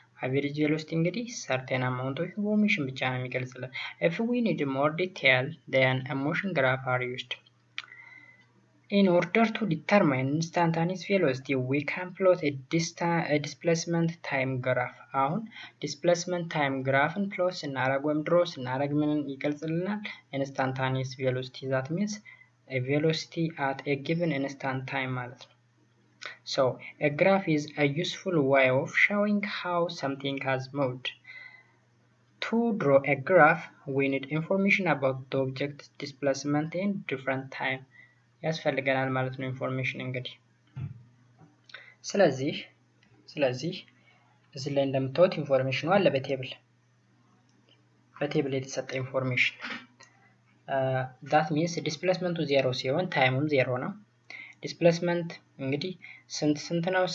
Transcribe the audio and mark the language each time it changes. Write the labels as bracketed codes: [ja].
[en] Average velocity እንግዲህ certain amount of information [am] ብቻ ነው የሚገልጽልን. [en] If we need more detail, then a motion graph are used. In order to determine instantaneous velocity, we can plot a displacement time graph. [am] አሁን displacement time graphን plot ስናደርግ ወይም draw ስናደርግ ምን ይገልጽልናል? [en] Instantaneous velocity. That means a velocity at a given instant time [am] ማለት ነው። [en] So, a graph is a useful way of showing how something has moved. To draw a graph, we need information about the object's displacement in different time. [am] ያስፈልገናል ማለት ነው ኢንፎርሜሽን እንግዲህ። ስለዚህ እዚህ ላይ እንደምታዩት ኢንፎርሜሽኑ አለ በቴብል የተሰጠ ኢንፎርሜሽን [en] that means [am] ዲስፕሌስመንቱ 0 ሲሆን ታይሙም 0 ነው። ዲስፕሌስመንት እንግዲህ ስንት ነው?